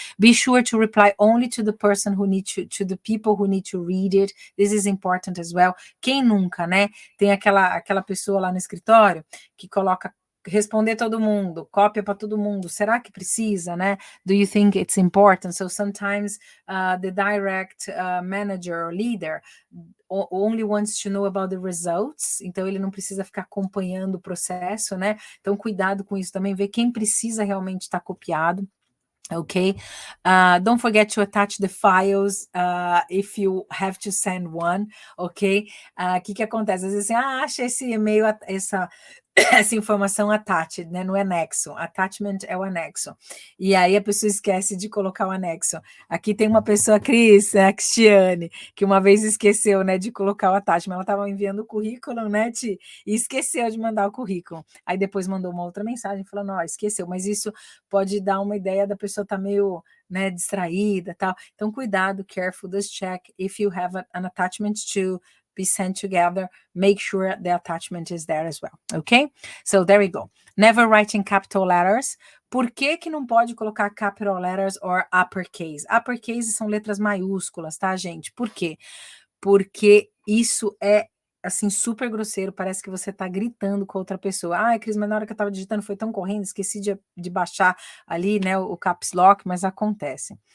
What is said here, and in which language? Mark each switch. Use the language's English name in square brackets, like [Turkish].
[English] Be sure to reply only to the person who needs to the people who need to read it. This is important as well. [Portuguese] Quem nunca, né? Tem aquela pessoa lá no escritório que coloca responder todo mundo, cópia para todo mundo. Será que precisa, né? [English] Do you think it's important? So sometimes the direct manager or leader only wants to know about the results, [Portuguese] então ele não precisa ficar acompanhando o processo, [English] né? [Portuguese] Então cuidado com isso também, ver quem precisa realmente estar copiado. [English] Okay, don't forget to attach the files if you have to send one, ok? [Portuguese] Que acontece? Às vezes assim, acha esse e-mail, essa informação attached, né, no anexo. Attachment é o anexo. E aí a pessoa esquece de colocar o anexo. Aqui tem uma pessoa, a Cristiane, que uma vez esqueceu, né, de colocar o attachment. Ela estava enviando o currículo, né, e esqueceu de mandar o currículo. Aí depois mandou uma outra mensagem falando, ó, esqueceu. Mas isso pode dar uma ideia da pessoa estar meio, né, distraída, tal. Então, cuidado, [English] careful, just check if you have an attachment to be sent together, make sure the attachment is there as well, okay? So there we go. Never write in capital letters. [Portuguese] Por que não pode colocar [English] capital letters or uppercase? [Portuguese] Uppercase são letras maiúsculas, tá, gente? Por quê? Porque isso é, assim, super grosseiro, parece que você tá gritando com outra pessoa. Cris, mas na hora que eu tava digitando foi tão correndo, esqueci de baixar ali, né, o caps lock, mas acontece.